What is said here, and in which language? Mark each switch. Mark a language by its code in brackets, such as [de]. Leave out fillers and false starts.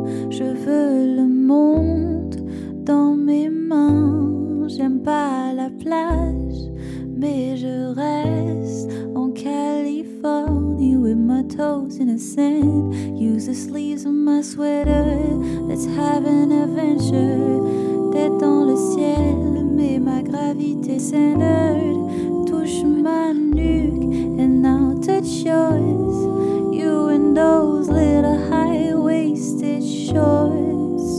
[fr] Je veux le monde dans mes mains. J'aime pas la plage, mais je reste en Californie [en] with my toes in the sand. Use the sleeves of my sweater. Let's have an adventure. [fr] Tête dans le ciel, mais ma gravité s'énerve. Touche ma nuque [en] and now touch yours. You and those little high-waisted shorts.